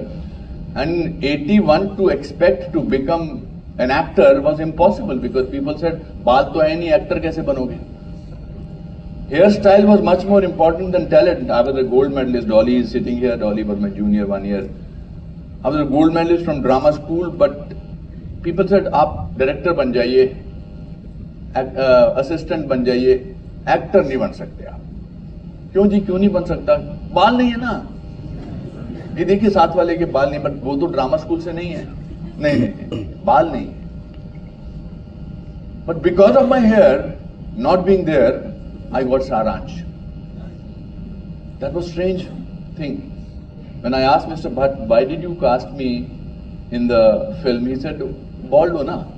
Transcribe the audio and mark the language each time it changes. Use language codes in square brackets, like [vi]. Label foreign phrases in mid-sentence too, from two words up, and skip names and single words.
[en] And 81, to expect to become an actor was impossible because people said, [hi] "बाल तो है नहीं, actor कैसे बनोगे?" [en] Hairstyle was much more important than talent. I was a gold medalist. Dolly is sitting here. Dolly was my junior 1 year. I was a gold medalist from drama school, but people said, [hi] "Aap director ban jaiye, assistant ban jaiye, actor नहीं बन सकते आप." क्यों जी, क्यों नहीं बन सकता? बाल नहीं है ना. ये देखिए साथ वाले के बाल नहीं, बट वो तो [en] drama school [hi] से नहीं है. नहीं, बाल नहीं. [en] But because of my hair, not being there, I got Saransh. That was strange thing. When I asked Mr. Bhatt, why did you cast me in the film? He said, bald [hi] हो ना.